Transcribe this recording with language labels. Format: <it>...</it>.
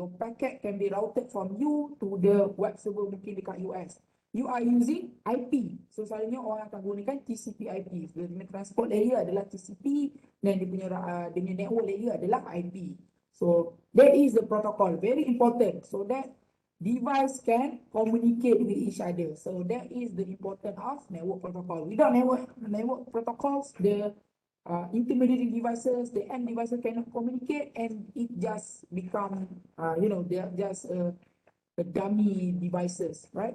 <en>Your packet can be routed from you to the web server</en> <ms>mungkin dekat</ms> <en>US. You are using IP.</en> <ms>So selalunya orang akan gunakan TCP/IP. Dia punya transport layer adalah TCP dan dia punya network layer adalah IP.</ms> <en>So that is the protocol, very important, so that device can communicate with each other. So that is the importance of network protocol. Without network protocols, the intermediary devices, the end devices cannot communicate, and it just become, they're just the dummy devices, right?</en>